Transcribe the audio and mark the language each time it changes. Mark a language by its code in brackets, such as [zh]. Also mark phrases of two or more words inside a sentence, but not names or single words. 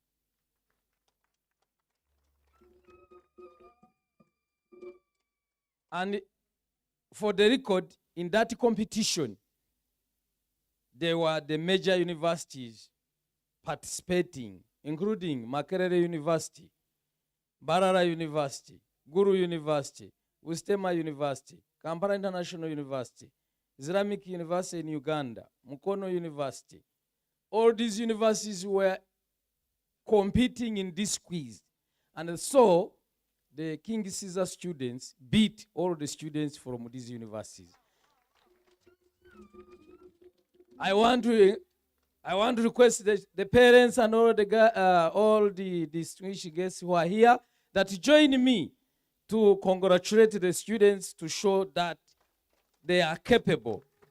[en] And for the record, in that competition, there were the major universities participating, including Makerere University, Barara University, Guru University, Ustema University, Kampala International University, Islamic University in Uganda, Mukono University. All these universities were competing in this quiz. And so the King Caesar students beat all the students from these universities. I want to request the parents and all the distinguished guests who are here that join me to congratulate the students to show that they are capable.